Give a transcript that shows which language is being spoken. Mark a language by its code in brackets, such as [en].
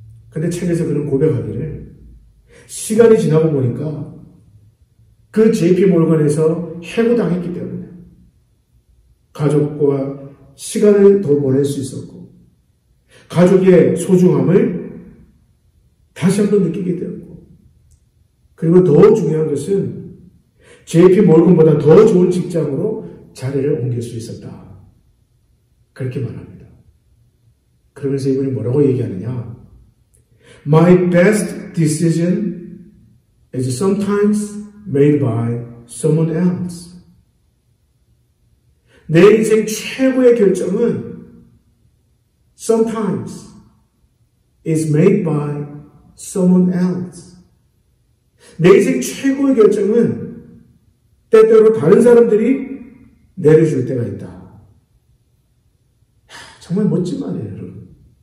[ko] 근데 책에서 그런 고백하기를 시간이 지나고 보니까 그 JP 몰건에서 해고당했기 때문에 가족과 시간을 더 보낼 수 있었고 가족의 소중함을 다시 한번 느끼게 되었고, 그리고 더 중요한 것은 JP 몰건보다 더 좋은 직장으로 자리를 옮길 수 있었다. 그렇게 말합니다. 그러면서 이분이 뭐라고 얘기하느냐? [en] My best decision is sometimes made by someone else. [ko] 내 인생 최고의 결정은 [en] sometimes is made by someone else. [ko] 내 인생 최고의 결정은 때때로 다른 사람들이 내려줄 때가 있다. 정말 멋진 말이에요, 여러분.